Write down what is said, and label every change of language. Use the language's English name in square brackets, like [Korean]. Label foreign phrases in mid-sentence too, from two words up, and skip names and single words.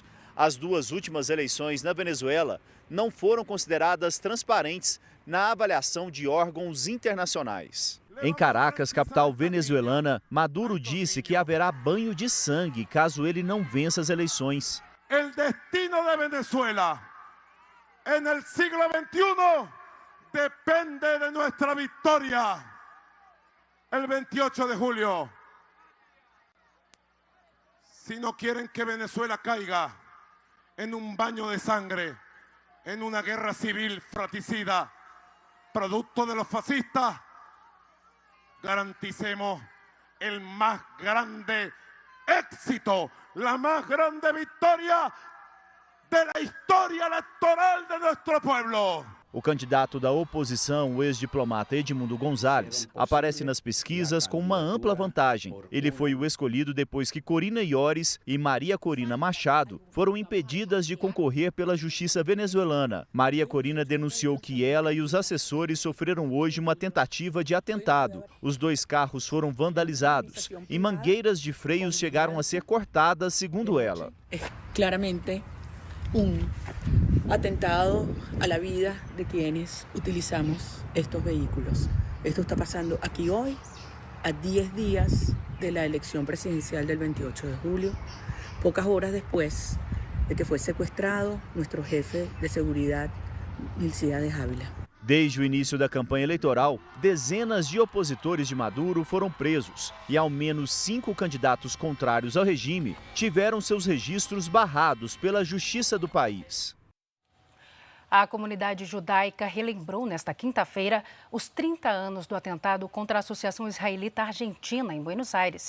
[Portuguese] As 2 últimas eleições na Venezuela não foram consideradas transparentes na avaliação de órgãos internacionais. Em Caracas, capital venezuelana, Maduro disse que haverá banho de sangue caso ele não vença as eleições. O destino [Spanish] de Venezuela no siglo XXI depende de [Portuguese] nossa vitória. [Spanish] El 28 de julio. Si no quieren que Venezuela caiga en un baño de sangre, en una guerra civil fratricida, producto de los fascistas, garanticemos el más grande éxito, la más grande victoria de la historia electoral de nuestro pueblo. [Portuguese] O candidato da oposição, o ex-diplomata Edmundo Gonzalez, aparece nas pesquisas com uma ampla vantagem. Ele foi o escolhido depois que Corina Iores e Maria Corina Machado foram impedidas de concorrer pela justiça venezuelana. Maria Corina denunciou que ela e os assessores sofreram hoje uma tentativa de atentado. Os 2 carros foram vandalizados e mangueiras de freios chegaram a ser cortadas, segundo ela. [Spanish] Claramente atentado a la vida de quienes utilizamos estos vehículos. Esto está pasando aquí hoy, a 10 días de la elección presidencial del 28 de julio, pocas horas después de que fue secuestrado nuestro jefe de seguridad, Milcíades Ávila. [Portuguese] Desde o início da campanha eleitoral, dezenas de opositores de Maduro foram presos e ao menos 5 candidatos contrários ao regime tiveram seus registros barrados pela justiça do país. A comunidade judaica relembrou nesta quinta-feira os 30 anos do atentado contra a Associação Israelita Argentina, em Buenos Aires.